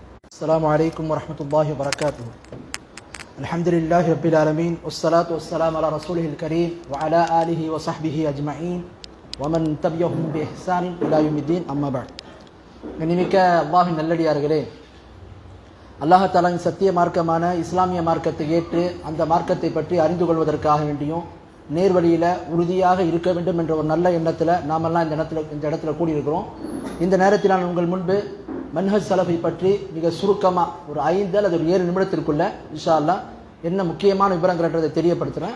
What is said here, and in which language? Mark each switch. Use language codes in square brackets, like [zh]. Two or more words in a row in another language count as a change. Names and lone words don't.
[ar] السلام عليكم ورحمة الله وبركاته. الحمد لله رب العالمين والصلاة والسلام على رسوله الكريم وعلى آله وصحبه أجمعين ومن تبعهم بإحسان إلى يوم الدين أما بعد. [ta] கண்ணியமிக்க அல்லாஹ்வின் நல்லடியார்களே, அல்லாஹ் தஆலாவின் சத்திய மார்க்கமான இஸ்லாமிய மார்க்கத்தை ஏற்று அந்த மார்க்கத்தை பற்றி அறிந்து கொள்வதற்காக வேண்டியும் நேர்வழியில் உறுதியாக இருக்க வேண்டும் என்ற ஒரு நல்ல எண்ணத்தில் நாமெல்லாம் இந்த இடத்துல கூடியிருக்கிறோம். இந்த நேரத்தில் நான் உங்கள் முன்பு மன்ஹஜ் சலஃபை பற்றி மிக சுருக்கமாக ஒரு 5 அல்லது 7 நிமிடத்திற்குள்ள [ar] إن شاء الله [ta] என்ன முக்கியமான விவரங்கள்ன்றதை தெரியப்படுத்துகிறேன்.